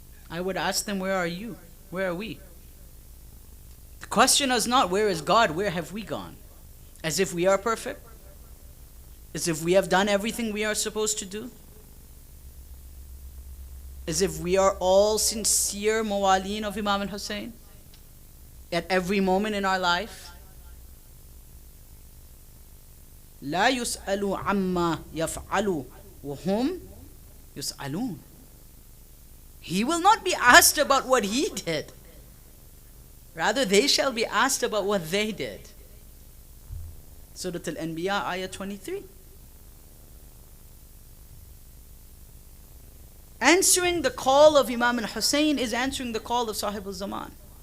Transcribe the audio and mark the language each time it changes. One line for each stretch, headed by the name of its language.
English: I would ask them, where are you? Where are we? The question is not, where is God? Where have we gone? As if we are perfect? As if we have done everything we are supposed to do? As if we are all sincere mawaleen of Imam al-Hussein at every moment in our life.
Arabic: لا يسألوا عما يفعلوا وهم يسألون.
English: He will not be asked about what he did. Rather, they shall be asked about what they did. Surah Al-Anbiya, ayah 23. Answering the call of Imam al-Hussein is answering the call of Sahib al-Zaman.